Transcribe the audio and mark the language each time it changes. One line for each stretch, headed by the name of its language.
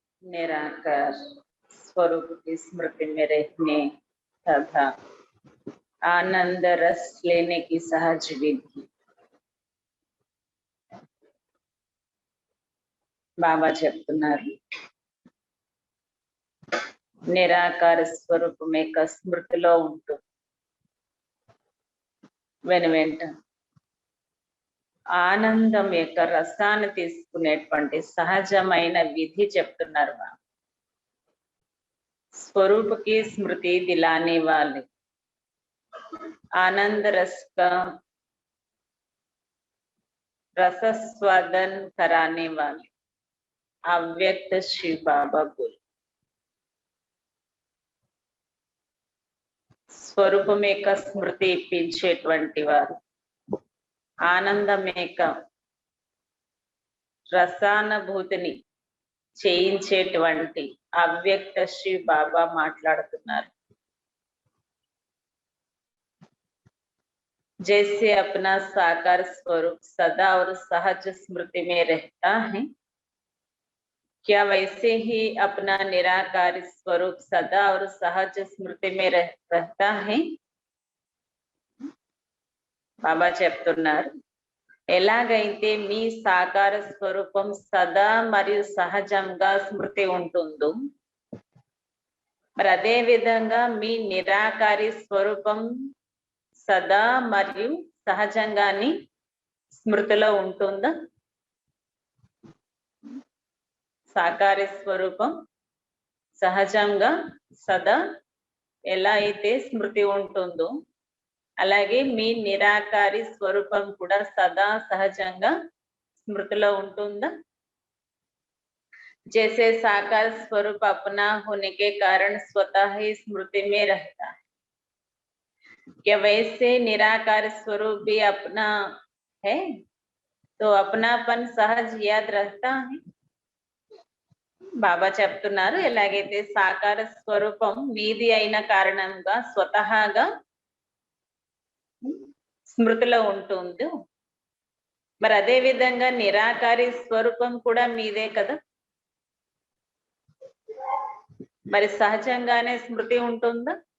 Hindi: निराकार स्वरूप की स्मृति में रहने तथा आनंद रस लेने की सहज विधि बाबा
Telugu: చెప్తున్నారు. నిరాకార స్వరూపం యొక్క స్మృతిలో ఉంటూ వెనువెంట ఆనందం యొక్క రసాన్ని తీసుకునేటువంటి సహజమైన విధి చెప్తున్నారు.
Hindi: स्वरूप की स्मृति दिलाने वाले, आनंद रस का रसस्वादन कराने वाले अव्यक्त शिव बाबा बोले।
Telugu: స్వరూపమేక స్మృతి ఇప్పించేటువంటి వారు, ఆనందమేక రసానుభూతిని చేయించేటువంటి अव्यक्त शिव बाबा మాట్లాడుతున్నారు।
Hindi: जैसे अपना साकार स्वरूप सदा और सहज स्मृति में रहता है, क्या वैसे ही अपना निराकार स्वरूप सदा और सहज स्मृति में रहता है?
Telugu: बाबा చెప్తున్నారు, ఎలాగైతే మీ సాకార స్వరూపం సదా మరియు సహజంగా స్మృతి ఉంటుందో, మరి అదే విధంగా మీ నిరాకారి స్వరూపం సదా మరియు సహజంగాని స్మృతిలో ఉంటుందా? సాకార స్వరూపం సహజంగా సదా ఎలా అయితే స్మృతి ఉంటుందో అలాగే మీ నిరాకారి స్వరూపం కూడా సదా సహజంగా స్మృతిలో ఉంటుందా?
Hindi: जैसे साकार स्वरूप अपना होने के कारण स्वतः ही स्मृति में रहता है, क्या वैसे निराकार स्वरूप भी अपना है? तो अपनापन सहज याद रहता है.
Telugu: బాబా చెప్తున్నారు, ఎలాగైతే సాకార స్వరూపం మీది అయిన కారణంగా స్వతహాగా స్మృతిలో ఉంటుందో మరి అదే విధంగా నిరాకారి స్వరూపం కూడా మీదే కదా, మరి సహజంగానే స్మృతి ఉంటుందా?